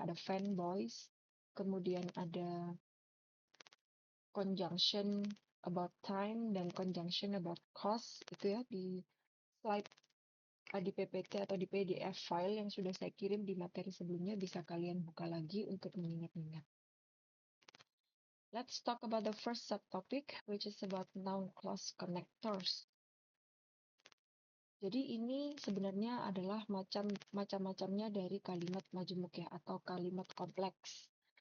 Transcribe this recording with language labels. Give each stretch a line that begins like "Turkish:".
Indonesian: Ada fanboys, kemudian ada conjunction about time dan conjunction about cost, itu ya di slide di PPT atau di PDF file yang sudah saya kirim di materi sebelumnya, bisa kalian buka lagi untuk mengingat-ingat.
English: Let's talk about the first subtopic, which is about noun clause connectors.
Indonesian: Jadi ini sebenarnya adalah macam-macamnya dari kalimat majemuk ya, atau kalimat kompleks.